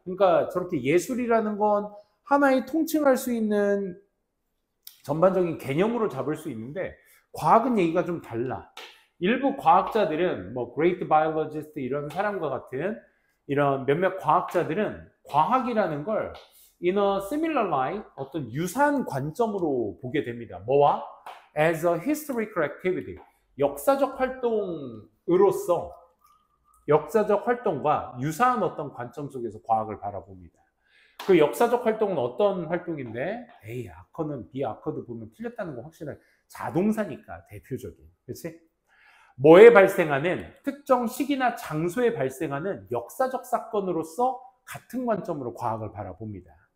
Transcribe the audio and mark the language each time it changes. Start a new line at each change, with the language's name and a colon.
Korean: 그러니까 저렇게 예술이라는 건 하나의 통칭할 수 있는 전반적인 개념으로 잡을 수 있는데 과학은 얘기가 좀 달라. 일부 과학자들은 뭐
English: great biologist
Korean: 이런 사람과 같은 이런 몇몇 과학자들은 과학이라는 걸
English: in a similar light,
Korean: 어떤 유사한 관점으로 보게 됩니다. 뭐와?
English: As a historical activity.
Korean: 역사적 활동으로서 역사적 활동과 유사한 어떤 관점 속에서 과학을 바라봅니다. 그 역사적 활동은 어떤 활동인데? 아커는 비아커도 보면 틀렸다는 거 확실하게. 자동사니까 대표적인. 그렇지? 뭐에 발생하는 특정 시기나 장소에 발생하는 역사적 사건으로서 같은 관점으로 과학을 바라봅니다.